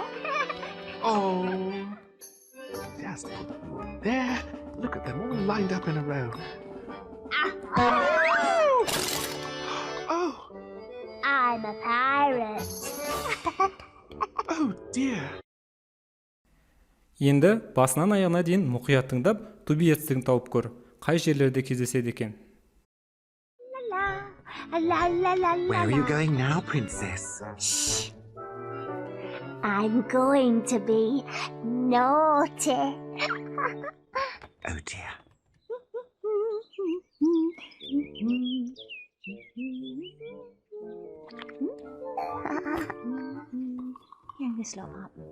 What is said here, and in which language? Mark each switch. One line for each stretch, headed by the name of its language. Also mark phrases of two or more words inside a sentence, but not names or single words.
English: Oh, just put them there. Look at them all lined up in a row. Oh, I'm a pirate. oh dear.
Kazakh: Енді басынан аяғына дейін мұқият тыңдап,
English: to be
Kazakh: етістігін тауып көр. Қай жерлерде кездеседі екен?
English: Where are you going now, princess? Shh. I'm going to be naughty. Oh dear. Here, this little pop.